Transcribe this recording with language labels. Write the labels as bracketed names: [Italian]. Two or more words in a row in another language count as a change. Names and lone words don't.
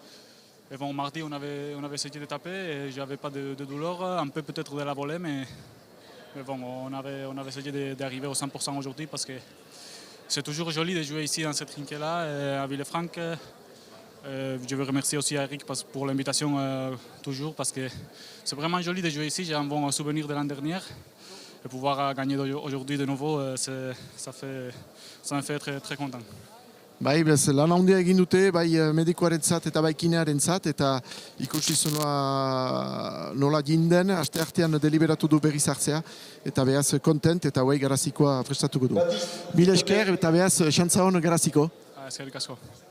[French] Et bon, mardi, on avait essayé de taper et je n'avais pas de douleur, un peu peut-être de la volée, mais bon, on avait essayé d'arriver au 100% aujourd'hui parce que c'est toujours joli de jouer ici dans cette trinquet-là, à Villefranche. Je veux remercier aussi Eric pour l'invitation toujours parce que c'est vraiment joli de jouer ici. J'ai un bon souvenir de l'année dernière. Et pouvoir gagner aujourd'hui de nouveau, ça me fait très, très content. [Basque] Bai, lan handia egin dute, bai medikoarentzat eta bai kinearentzat, eta ikusi nola jinden, aste artean deliberatu du berriz hartzea, eta behaz kontent, eta bai garazikoa prestatuko du. Mila esker, eta behaz xantza hon garaziko.